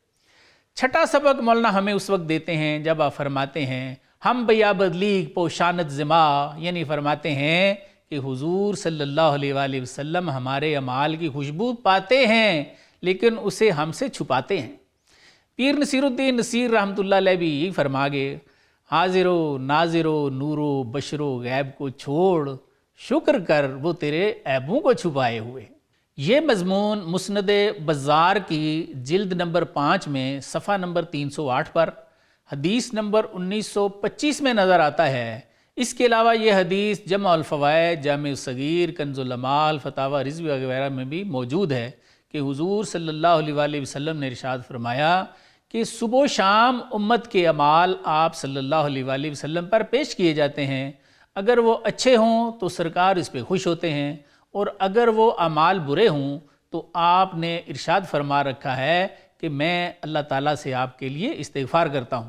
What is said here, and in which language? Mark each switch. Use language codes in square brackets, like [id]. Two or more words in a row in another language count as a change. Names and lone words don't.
[ur] چھٹا سبق مولانا ہمیں اس وقت دیتے ہیں جب آپ فرماتے ہیں [fa] ہم بیا بدلیگ پوشانت زما، [ur] یعنی فرماتے ہیں کہ حضور صلی اللہ علیہ وآلہ وسلم ہمارے اعمال کی خوشبو پاتے ہیں لیکن اسے ہم سے چھپاتے ہیں۔ پیر نصیر الدین نصیر رحمۃ اللہ علیہ بھی یہی فرما گئے، حاضر و ناظر و نور و بشر و غیب کو چھوڑ، شکر کر وہ تیرے عیبوں کو چھپائے ہوئے۔ یہ مضمون مسند بزار کی جلد نمبر 5 میں صفحہ نمبر 308 پر حدیث نمبر 1925 میں نظر آتا ہے۔ اس کے علاوہ یہ حدیث جمع الفوائد، جامع الصغیر، کنز الامال، فتاوی رضوی وغیرہ میں بھی موجود ہے کہ حضور صلی اللہ علیہ وآلہ وسلم نے ارشاد فرمایا کہ صبح و شام امت کے اعمال آپ صلی اللہ علیہ وآلہ وسلم پر پیش کیے جاتے ہیں، اگر وہ اچھے ہوں تو سرکار اس پہ خوش ہوتے ہیں، اور اگر وہ اعمال برے ہوں تو آپ نے ارشاد فرما رکھا ہے کہ میں اللہ تعالیٰ سے آپ کے لیے استغفار کرتا ہوں۔